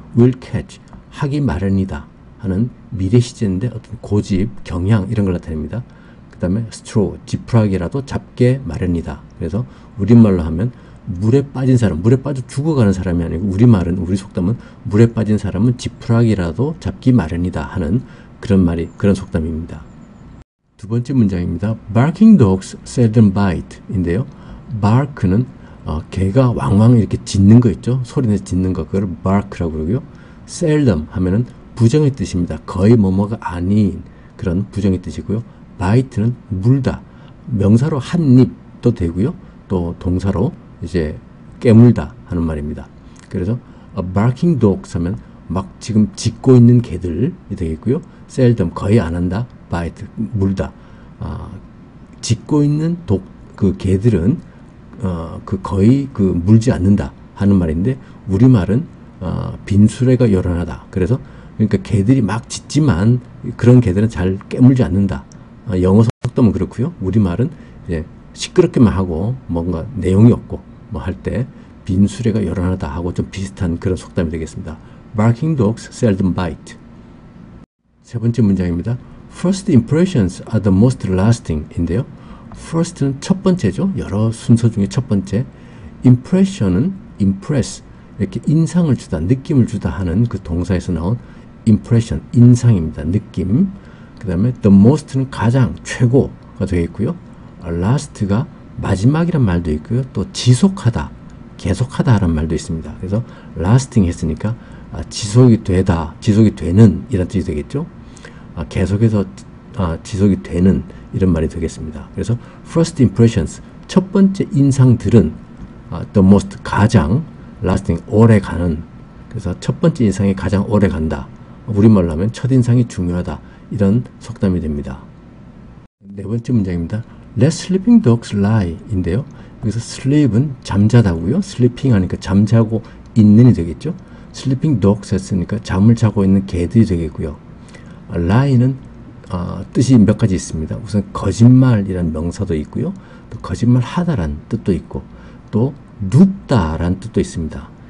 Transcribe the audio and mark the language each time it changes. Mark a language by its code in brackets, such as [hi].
[en] will catch, [ko] 하기 마련이다 하는 미래 시제인데 어떤 고집, 경향 이런 걸 나타냅니다. 그 다음에 straw, 지푸라기라도 잡게 마련이다. 그래서 우리말로 하면 물에 빠진 사람, 물에 빠져 죽어가는 사람이 아니고 우리말은, 우리 속담은 물에 빠진 사람은 지푸라기라도 잡기 마련이다 하는 그런 말이, 그런 속담입니다. 두 번째 문장입니다. [en] Barking dogs seldom bite [ko] 인데요. bark는 개가 왕왕 이렇게 짖는 거 있죠. 소리내서 짖는 거, 그걸 bark라고 그러고요. seldom 하면은 부정의 뜻입니다. 거의 뭐뭐가 아닌 그런 부정의 뜻이고요. bite는 물다, 명사로 한 입도 되고요. 또 동사로 이제 깨물다 하는 말입니다. 그래서 [en] barking dogs [ko] 하면 막 지금 짖고 있는 개들이 되겠고요. seldom 거의 안 한다, bite 물다. 짖고 있는 그 개들은 거의 물지 않는다 하는 말인데 우리말은 빈수레가 요란하다. 그래서 그러니까 개들이 막 짖지만 그런 개들은 잘 깨물지 않는다. 영어 속담은 그렇고요. 우리말은 이제 시끄럽게만 하고 뭔가 내용이 없고 뭐 할 때 빈수레가 요란하다 하고 좀 비슷한 그런 속담이 되겠습니다. [en] Barking dogs seldom bite. [ko] 세 번째 문장입니다. [en] First impressions are the most lasting [ko] 인데요. First는 첫 번째죠. 여러 순서 중에 첫 번째. Impression은 impress, 이렇게 인상을 주다, 느낌을 주다 하는 그 동사에서 나온 impression, 인상입니다. 느낌. 그 다음에 [en] the most [ko] 는 가장, 최고가 되겠고요. last가 마지막이란 말도 있고요. 또 지속하다, 계속하다 라는 말도 있습니다. 그래서 lasting 했으니까 지속이 되다, 지속이 되는 이런 뜻이 되겠죠. 계속해서 지속이 되는 이런 말이 되겠습니다. 그래서 [en] first impressions, [ko] 첫 번째 인상들은 [en] the most, [ko] 가장, lasting, 오래 가는, 그래서 첫 번째 인상이 가장 오래 간다. 우리말로 하면 첫인상이 중요하다. 이런 속담이 됩니다. 네 번째 문장입니다. [en] Let sleeping dogs lie [ko] 인데요. 여기서 sleep은 잠자다고요. sleeping 하니까 잠자고 있는이 되겠죠. [en] sleeping dogs [ko] 했으니까 잠을 자고 있는 개들이 되겠고요. lie는 뜻이 몇 가지 있습니다. 우선 거짓말이란 명사도 있고요. 또 거짓말 하다란 뜻도 있고 또 눕다란 뜻도 있습니다.